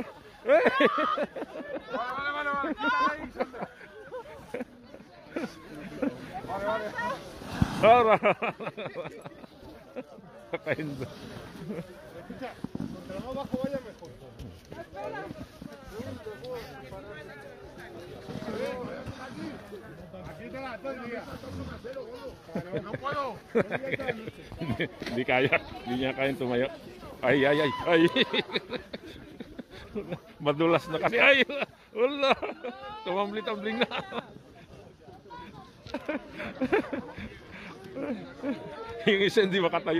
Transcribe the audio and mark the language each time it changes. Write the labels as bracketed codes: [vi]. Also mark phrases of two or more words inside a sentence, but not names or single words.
[es] Ahora. Cayendo. Pero más bajo vaya mejor. Aquí te la todo el día. No puedo. [tl] Hindi kaya. Hindi niya kayang tumayo. Ay. Madulas na kasi. Ay! Wala! Tumambli-tambling na. Yung isa hindi makatayo.